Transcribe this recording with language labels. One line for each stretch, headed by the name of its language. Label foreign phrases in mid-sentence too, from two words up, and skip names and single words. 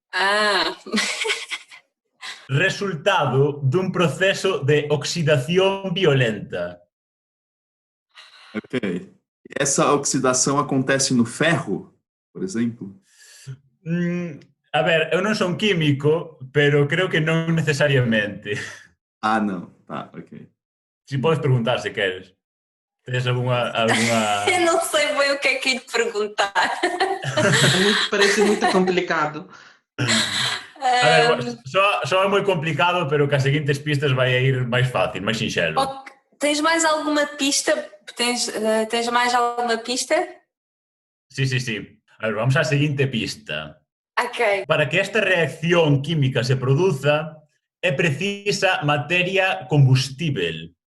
Galician: Resultado dun proceso de oxidación violenta. Ok.
Portuguese: Essa oxidação acontece no ferro, por exemplo?
Galician: A ver, eu non son químico, pero creo que non necesariamente. Ah,
Portuguese: não. Tá, ok.
Galician: Si podes preguntar se queres.
Portuguese: Tens alguma... Eu não sei bem o que é que ia te perguntar. Parece muito complicado.
Galician: A ver, só é moi complicado, pero que as seguintes pistas vai a ir máis fácil, máis sinxelo.
Portuguese: Tens mais alguma pista? Tens mais alguma pista?
Galician: Sí. A ver, vamos á seguinte pista. Ok. Para que esta reacción química se produza, é precisa materia combustível.